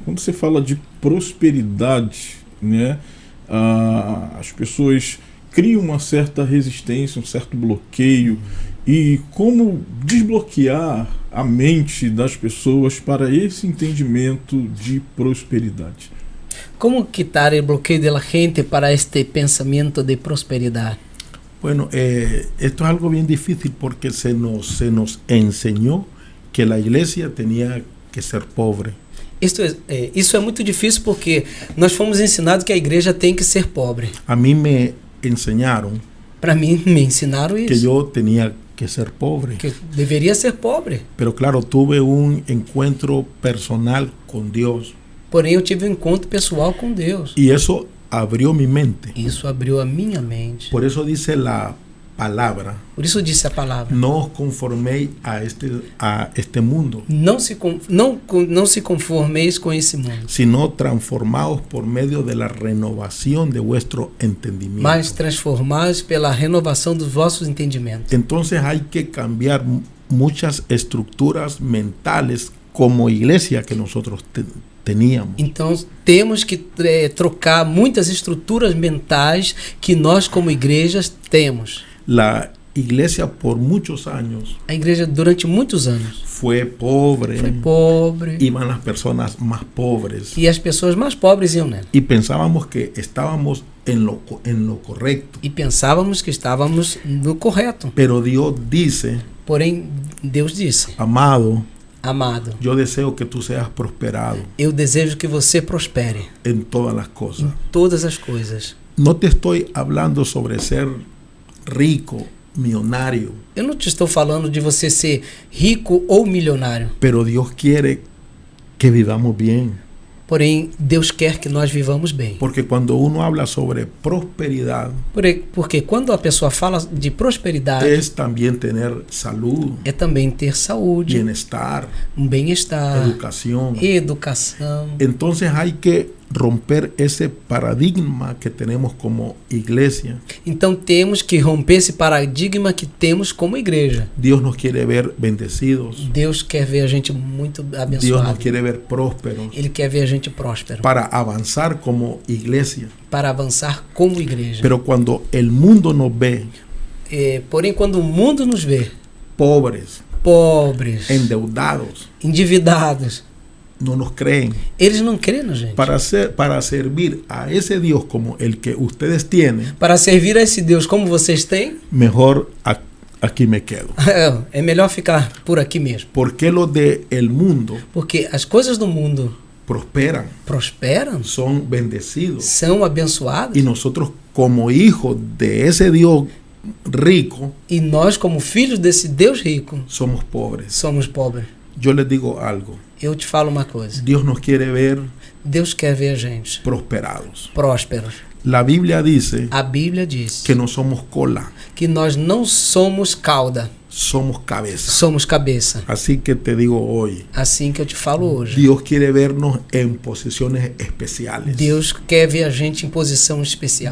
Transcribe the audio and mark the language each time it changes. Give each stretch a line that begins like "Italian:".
Portuguese: Quando você fala de prosperidade, né? As pessoas criam uma certa resistência, um certo bloqueio. E como desbloquear a mente das pessoas para esse entendimento de prosperidade? Como quitar o bloqueio da gente para este pensamento de prosperidade?
Spanish: Bueno, esto es algo bien difícil porque se nos enseñó que la iglesia tenía que ser pobre.
Portuguese: Isso é muito difícil porque nós fomos ensinados que a igreja tem que ser pobre.
Spanish: A mí me enseñaron
Portuguese: Para mim, me ensinaram
Spanish: que
Portuguese: isso.
Spanish: yo tenía que ser pobre.
Portuguese: Que eu deveria ser pobre.
Spanish: Pero claro, tuve un encuentro personal con Dios
Portuguese: Porém, eu tive um encontro pessoal com Deus.
Spanish: y eso abrió mi mente.
Portuguese: Isso abriu a minha mente.
Spanish: Por eso dice la palabra:
Portuguese: Por isso disse a palavra.
Spanish: no os conforméis a este mundo,
Portuguese: Não se conformeis com esse mundo,
Spanish: sino transformaos por medio de la renovación de vuestro entendimiento.
Portuguese: mas transformados pela renovação dos vossos entendimentos.
Spanish: Entonces hay que cambiar muchas estructuras mentales como iglesia que nosotros teníamos.
Portuguese: Então, temos que trocar muitas estruturas mentais que nós, como igrejas, temos.
Spanish: La iglesia por muchos años
Portuguese: A igreja, durante muitos anos,
Spanish: fue pobre,
Portuguese: foi pobre.
Spanish: iban las personas más pobres
Portuguese: E as pessoas mais pobres iam nela.
Spanish: y pensábamos que estábamos en lo correcto.
Portuguese: E pensávamos que estávamos no correto.
Spanish: Pero Dios dice:
Portuguese: Porém, Deus disse:
Spanish: amado,
Portuguese: amado,
Spanish: yo deseo que tú seas prosperado
Portuguese: eu desejo que você prospere
Spanish: en todas las cosas.
Portuguese: em todas as coisas.
Spanish: No te estoy hablando sobre ser rico, millonario,
Portuguese: Eu não te estou falando de você ser rico ou milionário.
Spanish: pero Dios quiere que vivamos bien.
Portuguese: Porém, Deus quer que nós vivamos bem.
Spanish: Porque cuando uno habla sobre prosperidad,
Portuguese: Porque quando a pessoa fala de prosperidade,
Spanish: es también tener salud,
Portuguese: é também ter saúde,
Spanish: bienestar,
Portuguese: um bem-estar,
Spanish: educación.
Portuguese: educação.
Spanish: Entonces hay que romper ese paradigma que tenemos como iglesia.
Portuguese: Então temos que romper esse paradigma que temos como igreja.
Spanish: Dios nos quiere ver bendecidos.
Portuguese: Deus quer ver a gente muito
Spanish: Dios nos
Portuguese: abençoado.
Spanish: quiere ver prósperos
Portuguese: Ele quer ver a gente próspero
Spanish: para avanzar como iglesia.
Portuguese: para avançar como igreja.
Spanish: Pero cuando el mundo nos ve
Portuguese: Porém, quando o mundo nos vê
Spanish: pobres,
Portuguese: pobres,
Spanish: endeudados,
Portuguese: endividados,
Spanish: no nos creen.
Portuguese: eles não creem na gente.
Spanish: Para servir a ese Dios como el que ustedes tienen,
Portuguese: Para servir a esse Deus como vocês têm,
Spanish: mejor aquí me quedo.
Portuguese: é melhor ficar por aqui mesmo.
Spanish: Porque los del mundo
Portuguese: Porque as coisas do mundo
Spanish: prosperan,
Portuguese: prosperam,
Spanish: son bendecidos.
Portuguese: são abençoadas,
Spanish: Y nosotros como hijos de ese Dios rico,
Portuguese: e nós, como filhos desse Deus rico,
Spanish: somos pobres.
Portuguese: somos pobres.
Spanish: Yo les digo algo.
Portuguese: Eu te falo uma coisa.
Spanish: Dios nos quiere ver
Portuguese: Deus quer ver a gente
Spanish: prosperados.
Portuguese: prósperos.
Spanish: La Biblia dice
Portuguese: A Bíblia diz
Spanish: que no somos cola,
Portuguese: que nós não somos cauda,
Spanish: somos cabeza.
Portuguese: somos cabeça.
Spanish: Así que te digo hoy,
Portuguese: Assim que eu te falo hoje.
Spanish: Dios quiere vernos en posiciones especiales.
Portuguese: Deus quer ver a gente em posição especial.